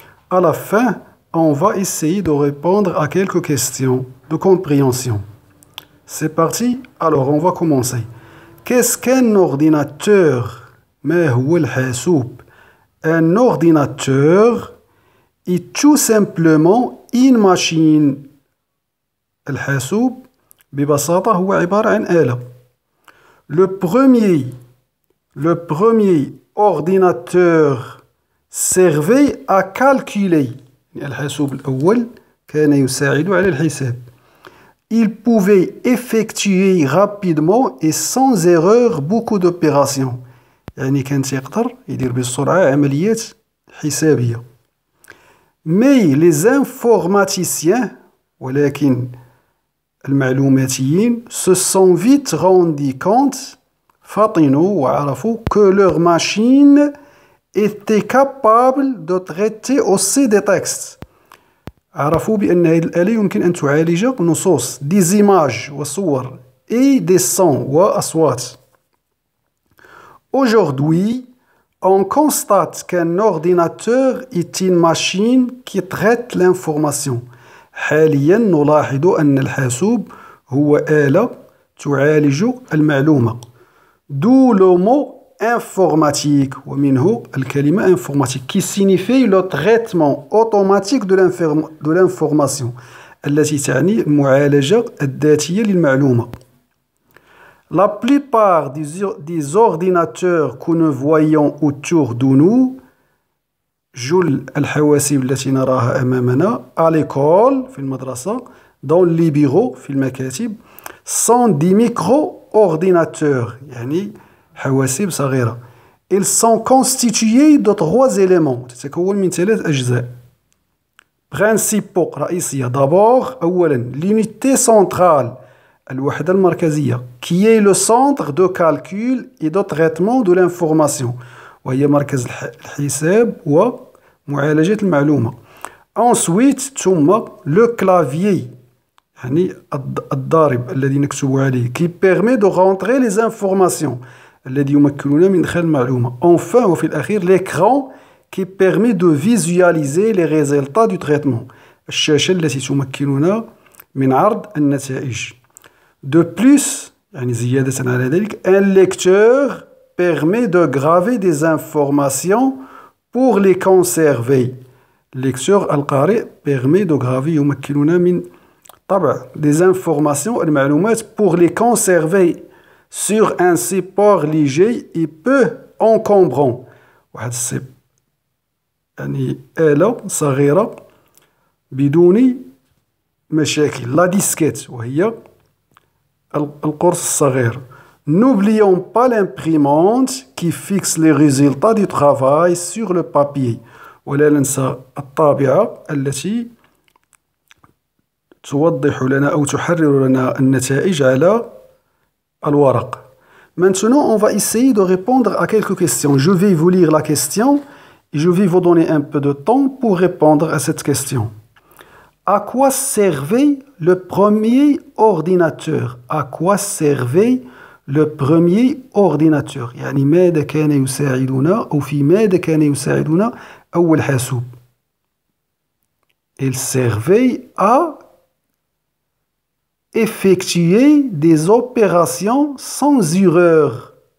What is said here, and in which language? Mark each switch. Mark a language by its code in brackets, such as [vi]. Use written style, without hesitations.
[fr] À la fin, on va essayer de répondre à quelques questions de compréhension. C'est parti? Alors, on va commencer. Qu'est-ce qu'un ordinateur? [ar] ما هو الحاسوب? [fr] Un ordinateur est tout simplement une machine. [ar] الحاسوب ببساطة هو عبارة عن آلة. [fr] Le premier ordinateur servait à calculer. [ar] الحاسوب الأول كان يساعد على الحساب. [fr] Il pouvait effectuer rapidement et sans erreur beaucoup d'opérations. [ar] يعني كان يقدر يدير بسرعة عمليات حسابية. [fr] Mais les informaticiens [ar] ولكن المعلوماتيين [fr] se sont vite rendus compte [ar] فطنوا وعرفوا [fr] que leur machine était capable de traiter aussi des textes. [ar] عرفوا بأن هذه الآلة يمكن أن تعالج نصوص [fr] des images [ar] وصور [fr] et des sons [ar] وأصوات. [fr] Aujourd'hui, on constate qu'un ordinateur est une machine qui traite l'information. [ar] حاليا نلاحظ أن الحاسوب هو آلة تعالج المعلومة. [fr] D'où le mot informatique [ar] ومنه الكلمة [fr] informatique qui signifie le traitement automatique de l'information [ar] التي تعني المعالجة الذاتية للمعلومة. [fr] La plupart des ordinateurs que nous voyons autour de nous [ar] جل الحواسيب التي نراها أمامنا [fr] à l'école [ar] في المدرسة [fr] dans les bureaux [ar] في المكاتب [fr] sont des micro-ordinateurs [ar] يعني حواسيب صغيرة. [fr] Ils sont constitués de 3 éléments [ar] تتكون من 3 أجزاء [fr] principaux [ar] رئيسية. [fr] D'abord [ar] أولا [fr] l'unité centrale [ar] الوحدة المركزية [fr] qui est le centre de calcul et de traitement de l'information [ar] وهي مركز الحساب ومعالجة المعلومة. [fr] Ensuite [ar] ثم [fr] le clavier [ar] يعني الضارب الذي نكتب عليه [fr] qui permet de rentrer les informations [ar] الذي يمكننا من إدخال المعلومة. [fr] Enfin [ar] وفي الأخير [fr] l'écran qui permet de visualiser les résultats du traitement [ar] الشاشة التي تمكننا من عرض النتائج. [fr] De plus [ar] يعني زيادة على ذلك [fr] un lecteur permet de graver des informations pour les conserver. Lecteur [ar] القارئ [fr] permet de graver [ar] يمكننا من طبع [fr] des informations [ar] المعلومات [fr] pour les conserver sur un support léger et peu encombrant. [ar] واحد يعني آلة صغيرة بدون مشاكل. لا ديسكيت وهي القرص الصغير. [fr] N'oublions pas l'imprimante qui fixe les résultats du travail sur le papier. [ar] ولا ننسى الطابعة التي توضح لنا أو تحرر لنا النتائج على الورق. [fr] Maintenant, on va essayer de répondre à quelques questions. Je vais vous lire la question et je vais vous donner un peu de temps pour répondre à cette question. À quoi servait le premier ordinateur? À quoi servait le premier ordinateur؟ [ar] يعني ماذا كان يساعدنا أو في ماذا كان يساعدنا أول حاسوب؟ [fr] Il servait à effectuer des opérations sans erreur.